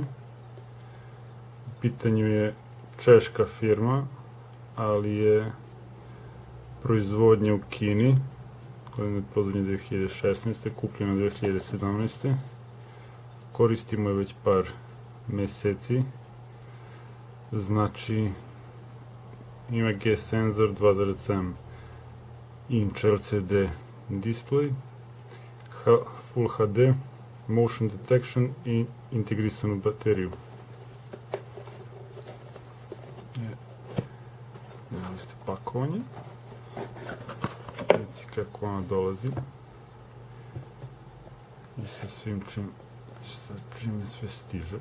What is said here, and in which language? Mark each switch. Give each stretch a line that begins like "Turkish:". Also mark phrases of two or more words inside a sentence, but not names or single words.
Serbian: U pitanju je češka firma, ali je proizvodnja u Kini. Proizvodnja 2016. kupljena 2017. Koristimo je već par meseci. Znači, ima G senzor, 2.7
English: inch LCD display, Full HD, motion detection
Serbian: i integrisanu bateriju. Vidjeli ste pakovanje. Vidite kako ona dolazi i sa svim čime sve stiže.